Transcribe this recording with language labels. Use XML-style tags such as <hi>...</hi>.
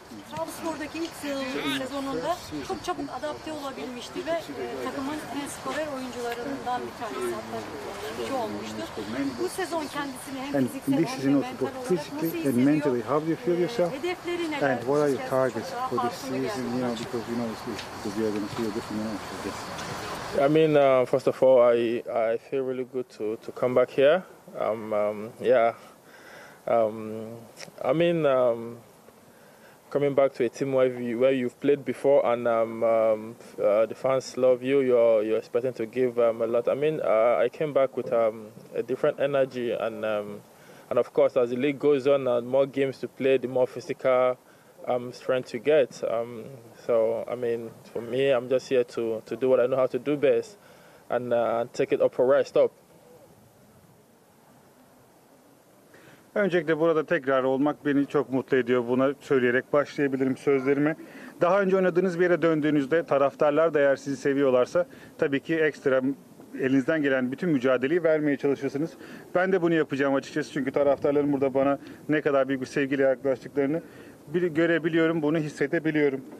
<tr>Trabzonspor'daki ilk sezonunda çok çabuk adapte olabilmişti ve takımın en skorer oyuncularından bir tanesi, hatta iki olmuştur. Bu sezon kendisini hem fiziksel hem de mental olarak nasıl hissediyor? Hedefleri neler?</tr> <en>And what are your targets for this season? Because we are going to see a different match. I mean, first of all, I feel really good to come back here. Yeah. I mean, coming back to a team where you've played before and the fans love you, you're expecting to give a lot. I mean, I came back with a different energy and of course, as the league goes on and more games to play, the more physical strength to get. So, I mean, for me, I'm just here to do what I know how to do best and take it up for where I stop.</en> <tr>Öncelikle burada tekrar olmak beni çok mutlu ediyor. Buna söyleyerek başlayabilirim sözlerime. Daha önce oynadığınız bir yere döndüğünüzde taraftarlar da eğer sizi seviyorlarsa tabii ki ekstra elinizden gelen bütün mücadeleyi vermeye çalışırsınız. Ben de bunu yapacağım açıkçası çünkü taraftarların burada bana ne kadar büyük bir sevgiyle yaklaştıklarını görebiliyorum, bunu hissedebiliyorum.</tr>